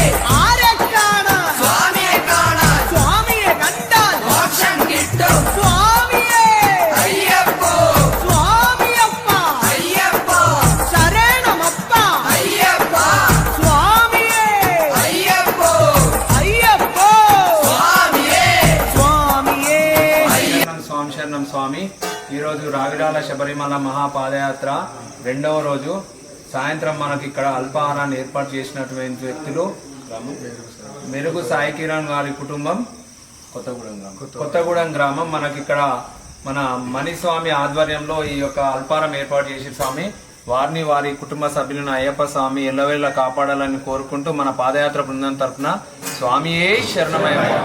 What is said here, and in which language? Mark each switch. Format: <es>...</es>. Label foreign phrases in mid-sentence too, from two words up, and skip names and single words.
<ml>ആരെ കാണാൻ സ്വാമിയെ കാണാൻ സ്വാമിയെ കണ്ടാൽ മോക്ഷം കിട്ടും സ്വാമിയെ അയ്യപ്പോ സ്വാമിയപ്പ അയ്യപ്പ ശരണമപ്പ അയ്യപ്പ സ്വാമിയെ അയ്യപ്പോ అయ్యప్పో സ്വാമിയെ స్వామియే.</ml> <te>స్వామి శరణం స్వామి. ఈరోజు రావిరాల శబరిమల మహాపాదయాత్ర రెండవ రోజు సాయంత్రం మనకి ఇక్కడ అల్పాహారాన్ని ఏర్పాటు చేసినటువంటి వ్యక్తులు మెరుగు సాయి కిరణ్ గారి కుటుంబం కొత్తగూడెం గ్రామం మనకి ఇక్కడ మన మణిస్వామి ఆధ్వర్యంలో ఈ యొక్క అల్పారం ఏర్పాటు చేసి స్వామి వారిని వారి కుటుంబ సభ్యులను అయ్యప్ప స్వామి ఎల్లవేళ కాపాడాలని కోరుకుంటూ మన పాదయాత్ర బృందం తరఫున స్వామియే శరణమయ్యప్ప.</te>